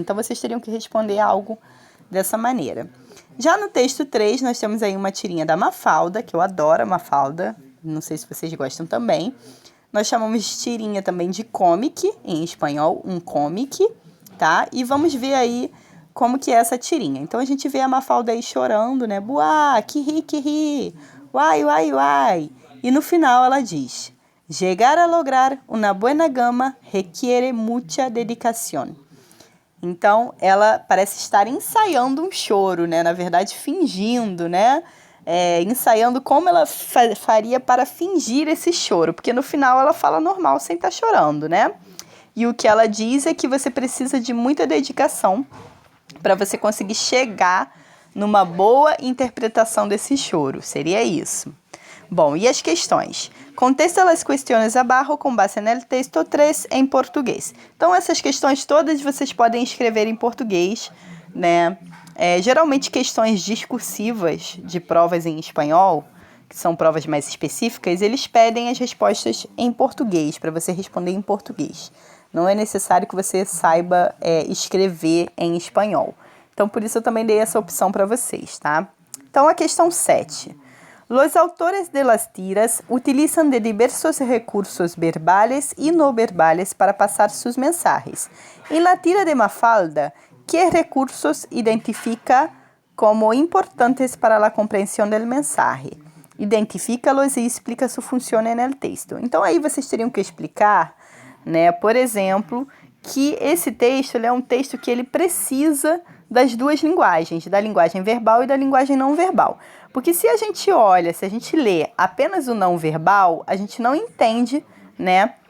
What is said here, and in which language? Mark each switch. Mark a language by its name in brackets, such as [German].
[Portuguese] Então, vocês teriam que responder algo dessa maneira. Já no texto 3, nós temos aí uma tirinha da Mafalda, que eu adoro a Mafalda. Não sei se vocês gostam também. Nós chamamos de tirinha também de comic, em espanhol, um comic, tá? E vamos ver aí como que é essa tirinha. Então, a gente vê a Mafalda aí chorando, né? Buá, que ri, uai, uai, uai. E no final ela diz: [Spanish] Llegar a lograr una buena gama requiere mucha dedicación. [Portuguese] Então, ela parece estar ensaiando um choro, né? Na verdade, fingindo, né? Ensaiando como ela faria para fingir esse choro. Porque no final ela fala normal, sem estar chorando, né? E o que ela diz é que você precisa de muita dedicação para você conseguir chegar numa boa interpretação desse choro. Seria isso. Bom, e as questões? [Spanish] Contesta las cuestiones abajo con base en el texto 3 [Portuguese] em português. Então, essas questões todas vocês podem escrever em português, né? Geralmente, questões discursivas de provas em espanhol, que são provas mais específicas, eles pedem as respostas em português, para você responder em português. Não é necessário que você saiba escrever em espanhol. Então, por isso eu também dei essa opção para vocês, tá? Então, a questão 7. [Spanish] Los autores de las tiras utilizan de diversos recursos verbales y no verbales para pasar sus mensajes. En la tira de Mafalda, ¿qué recursos identifica como importantes para la comprensión del mensaje? [Portuguese] Identifica-los e explica sua função en el texto. Então, aí vocês teriam que explicar, né, por exemplo, que esse texto é um texto que ele precisa das duas linguagens, da linguagem verbal e da linguagem não verbal. Porque se a gente lê apenas o não verbal, a gente não entende, né,